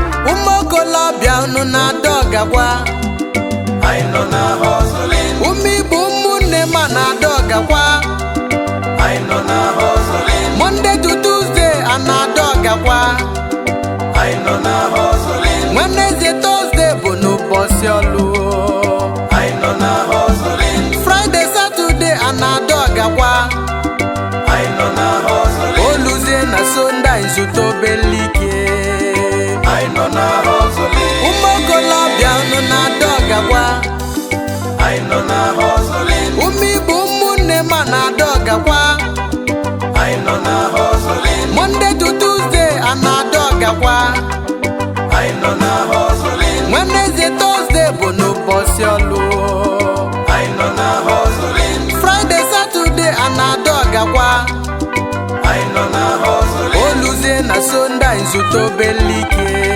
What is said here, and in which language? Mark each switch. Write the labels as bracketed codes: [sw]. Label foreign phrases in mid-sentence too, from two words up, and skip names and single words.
[ig] Ụmụ okolobịa unu na-ada ọgakwa. Anyị nọ na hustling. Ụmụ Igbo ụmụnne m a na-ada ọgakwa. Anyị nọ na hustling. [en] Monday to Tuesday [ig] a na-ada ọgakwa. Anyị nọ na hustling. [en] Wednesday, Thursday [ig] bụ n'ụbọchị ọlụ. Anyị nọ na hustling. [en] Friday, Saturday [ig] a na-ada ọgakwa. Anyị nọ na hustling. Oluzie na Sunday anyị zụta obele ike. Anyị nọ na hustling. Ụmụ okolobịa unu na-ada ọgakwa. Anyị nọ na hustling. Ụmụ Igbo ụmụnne m a na-ada ọgakwa. Anyị nọ na hustling. [en] Monday to Tuesday [ig] a na-ada ọgakwa. Anyị nọ na hustling. [en] Wednesday, Thursday [ig] bụ n'ụbọchị ọlụ. Anyị nọ na hustling. [en] Friday, Saturday [ig] a na-ada ọgakwa. Anyị nọ na hustling. Oluzie na Sunday anyị zụta obele ike.